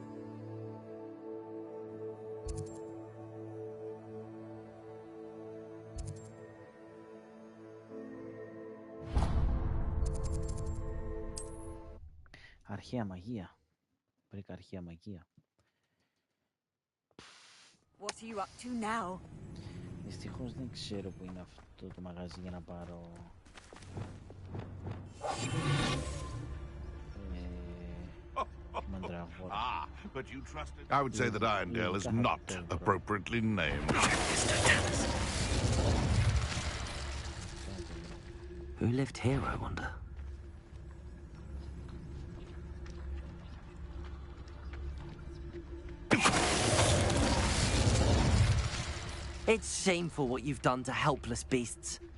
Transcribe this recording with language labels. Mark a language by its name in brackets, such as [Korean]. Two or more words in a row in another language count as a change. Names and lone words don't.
[Greek] Αρχαία μαγεία. Βρήκα αρχαία μαγεία. [English] What are you up to now? [Greek] Δυστυχώς δεν ξέρω που είναι αυτό το μαγαζί για να πάρω... μαντραβόρα. [English] But you trusted... I would say that Irondale is not appropriately named. Who lived here, I wonder? It's shameful what you've done to helpless beasts.